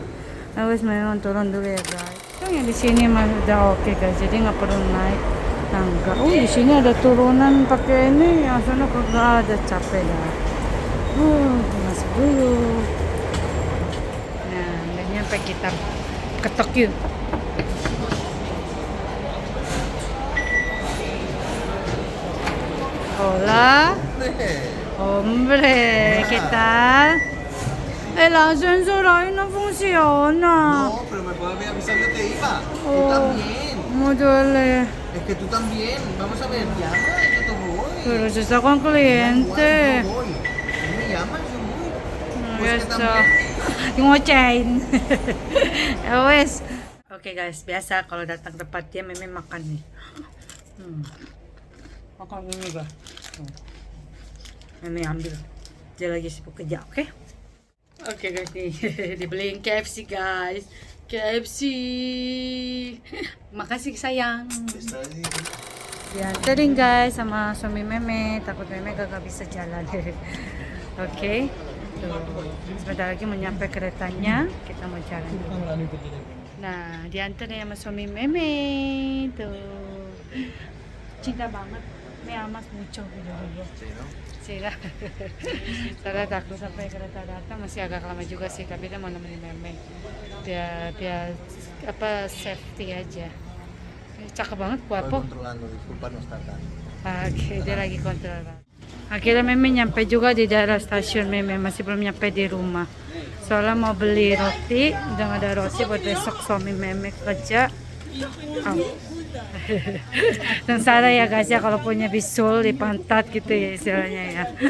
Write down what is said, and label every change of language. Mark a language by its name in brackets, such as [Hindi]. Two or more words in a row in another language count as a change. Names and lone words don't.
[Indonesian] Harus memang turun dulu ya guys. Yang di sini mah udah oke guys, jadi nggak perlu naik tangga. Oh di sini ada turunan pakai ini, yang sana kagak ada, capek dah. Masuk dulu. Nah, udah nyampe, kita ketok yuk. [Spanish] Hola, hombre, ¿qué tal? El ascensor ahí no funciona. No, pero me puede haber avisado que te iba. Tú Oh, también. me duele. Es que tú también. Vamos a ver, llama, yo te voy. Pero si está con Igual, cliente. yo voy. Tú me llamas, yo voy. No, Pues ya que está. también. [Javanese] Ngocain. Ya wes. [Indonesian] Oke guys, biasa kalau datang tempat dia memang makan nih. Makan ini bah. Meme ambil. Dia lagi sibuk kerja, oke? Oke guys nih, dibeliin KFC guys. KFC. Makasih sayang. Dianterin guys sama suami meme, takut meme gak bisa jalan. Oke. Tuh. Sebentar lagi mau nyampe keretanya, kita mau jalan dulu. Nah, dianterin sama suami meme. Tuh. Cinta banget. [Spanish] Me amas mucho gitu. Sila. [Indonesian] Saya takut sampai kereta datang, masih agak lama juga sih, tapi dia mau nemenin meme. Dia apa safety aja. Cakep banget, guapo. [Spanish] Controlando, disculpa no estar tan. [Indonesian] Oke, dia lagi kontrol. Akhirnya meme nyampe juga di daerah stasiun meme, masih belum nyampe di rumah. Soalnya mau beli roti, udah nggak ada roti buat besok suami meme kerja. Dan salah ya guys ya, kalau punya bisul di pantat gitu ya istilahnya ya.